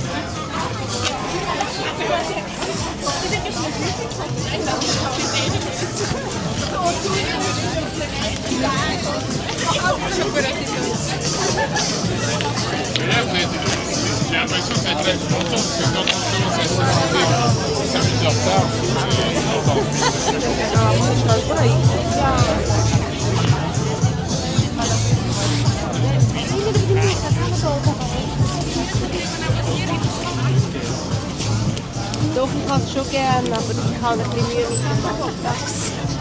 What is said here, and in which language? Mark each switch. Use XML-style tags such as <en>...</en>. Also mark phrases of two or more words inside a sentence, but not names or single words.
<fr>J'ai l'impression que ça va être longtemps parce que quand on commence à se demander 5 minutes de retard,</fr> <de>Doch, ich kann es schon gerne, aber ich habe ein bisschen Mühe mit dem Nachmittags.</de>